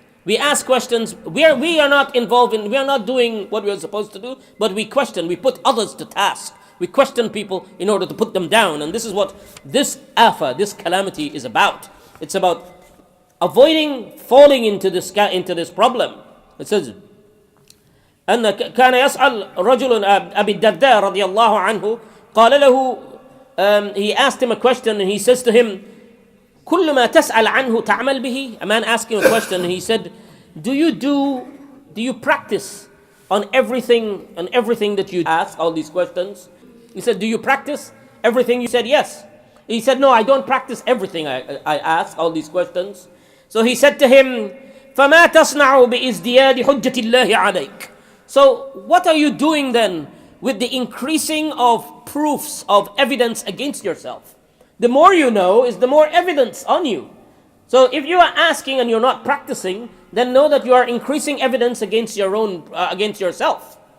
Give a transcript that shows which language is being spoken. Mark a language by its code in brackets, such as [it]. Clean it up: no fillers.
[en] We ask questions where we are not involved in, we are not doing what we are supposed to do, but we question, we put others to task. We question people in order to put them down. And this is what this calamity is about. It's about avoiding falling into this problem. It says, [ar] أن كان يسأل رجل أبي الدرداء رضي الله عنه قال له, [en] he asked him a question and he says to him, [ar] كل ما تسأل عنه تعمل به. [en] A man asked him a question and he said, do you practice on everything that you ask, all these questions? He said, do you practice everything? You said yes. He said, no, I don't practice everything I ask, all these questions. So he said to him, [ar] فما تصنع بإزدياد حجة الله عليك. [en] So what are you doing then with the increasing of proofs of evidence against yourself? The more you know is the more evidence on you. So if you are asking and you're not practicing, then know that you are increasing evidence against yourself.